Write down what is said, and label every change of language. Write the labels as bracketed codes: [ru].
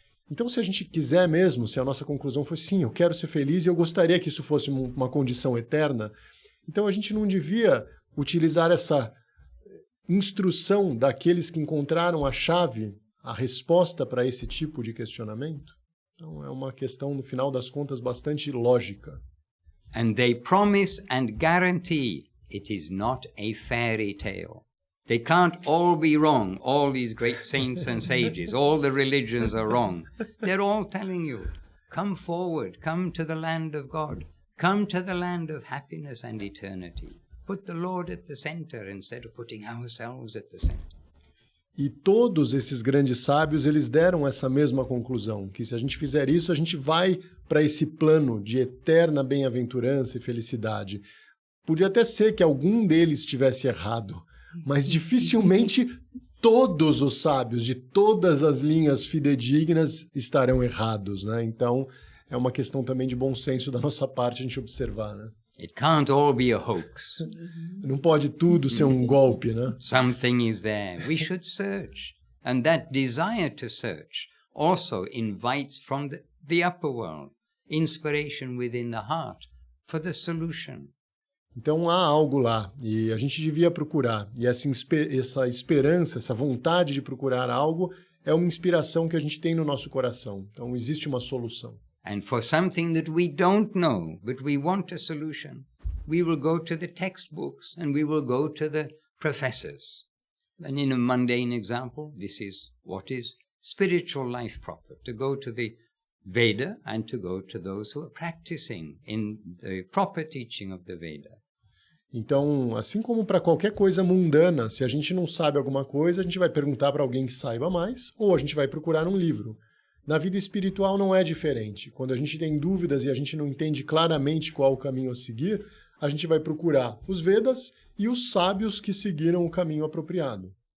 [pt] Então, se a gente quiser mesmo, se a nossa conclusão for sim, eu quero ser feliz e eu gostaria que isso fosse uma condição eterna, então a gente não devia utilizar essa instrução daqueles que encontraram a chave, a resposta para esse tipo de questionamento? Então é uma questão, no final das contas, bastante lógica. [en] And they promise and guarantee it is not a fairy tale. They can't all be wrong, all these great saints and sages, all the religions are wrong. They're all telling you, come forward, come to the land of God, come to the land of happiness and eternity. Put the Lord at the center instead of putting ourselves at the center. [pt] E todos esses grandes sábios, eles deram essa mesma conclusão, que se a gente fizer isso, a gente vai para esse plano de eterna bem-aventurança e felicidade. Podia até ser que algum deles estivesse errado, mas dificilmente todos os sábios de todas as linhas fidedignas estarão errados, né? Então, é uma questão também de bom senso da nossa parte a gente observar, né? [en] It can't all be a hoax. [pt] Não pode tudo ser um golpe, né? [en] Something is there. We should search. And that desire to search also invites from the upper world inspiration within the heart for the solution. [pt] Então há algo lá e a gente devia procurar. E essa esperança, essa vontade de procurar algo é uma inspiração que a gente tem no nosso coração. Então existe uma solução. [en] And for something that we don't know, but we want a solution, we will go to the textbooks and we will go to the professors. And in a mundane example, this is what is spiritual life proper, to go to the Veda and to go to those who are practicing in the proper teaching of the Veda. [pt] Então, assim como para qualquer coisa mundana, se a gente não sabe alguma coisa, a gente vai perguntar para alguém que saiba mais, ou a gente vai procurar um livro. Na vida espiritual não é diferente. Quando a gente tem dúvidas e a gente não entende claramente qual o caminho a seguir, a gente vai procurar os Vedas e os sábios que seguiram o caminho apropriado.